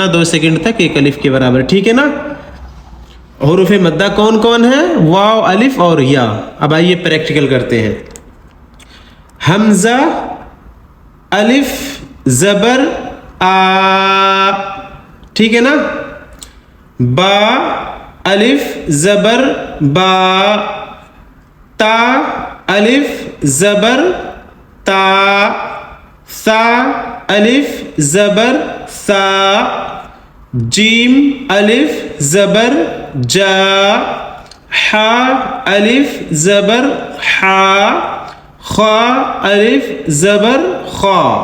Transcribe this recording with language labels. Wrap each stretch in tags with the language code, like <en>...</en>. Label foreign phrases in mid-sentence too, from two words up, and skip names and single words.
<ur>2 سیکنڈ تک ایک الف کے برابر۔ ٹھیک ہے نا؟ حروف مدہ کون کون ہیں؟ واو، الف اور یا۔ اب آئیے پریکٹیکل کرتے ہیں۔ حمزہ، الف زبر آ، ٹھیک ہے نا؟ با، الف زبر با۔ تا، الف زبر تا۔ ثا، الف زبر ثا۔ جیم، الف زبر جا۔ حا، الف زبر حا۔ خا، الف زبر خا۔</ur>